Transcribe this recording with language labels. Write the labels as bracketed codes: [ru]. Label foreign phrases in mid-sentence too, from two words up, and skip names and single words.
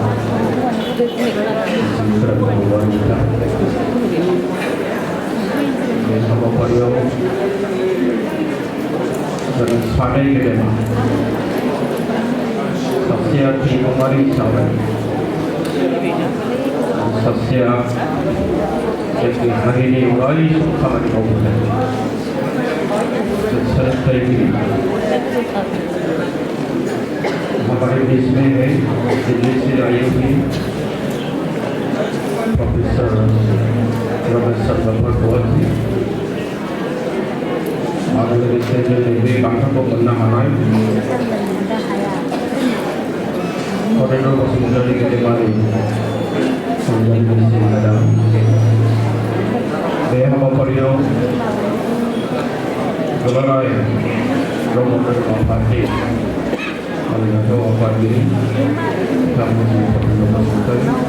[brx] बे हाबाफारियाव जों सानै गेदेमा सासेया थैगमारि हिसाबै सासेया जोंनि हारिनि अराय सम खामानि मावबोनाय [hi] सोलोंथाइगिरि हमारे देश में है दिल्ली से आए हुए प्रोफेसर रमेश चंद्र भट्ट जी [brx] आरो लोगोसे जोंनि बे बान्थाखौ मोननो हानाय करेन्द्र बसुमतारी गेदेमारि बे हाबाफारियाव दुलाराय ब्रह्म धर्म आफादनि मानिजाथाव आफादगिरि बिथांमोननि करेन्द्र बसुमतारी